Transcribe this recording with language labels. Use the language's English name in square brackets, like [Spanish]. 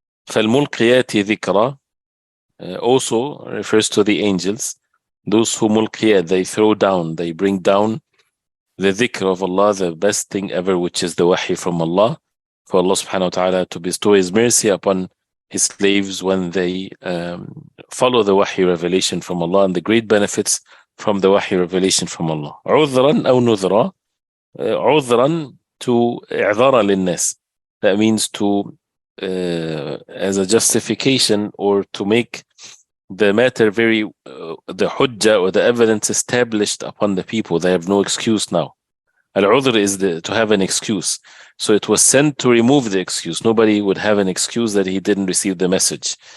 [Arabic] فَالْمُلْقِيَاتِ ذِكْرًا [English] also refers to the angels, those who mulqiyat, they throw down, they bring down the dhikr of Allah, the best thing ever, which is the wahi from Allah, for Allah subhanahu wa ta'ala to bestow His mercy upon His slaves when they follow the wahi revelation from Allah, and the great benefits from the wahi revelation from Allah. [Arabic] عُذْرًا أو نُذْرًا. عُذْرًا, to إعذارًا للناس. [English] That means to as a justification, or to make the matter very the hujjah or the evidence established upon the people. They have no excuse now. Al-udhr is to have an excuse. So it was sent to remove the excuse. Nobody would have an excuse that he didn't receive the message.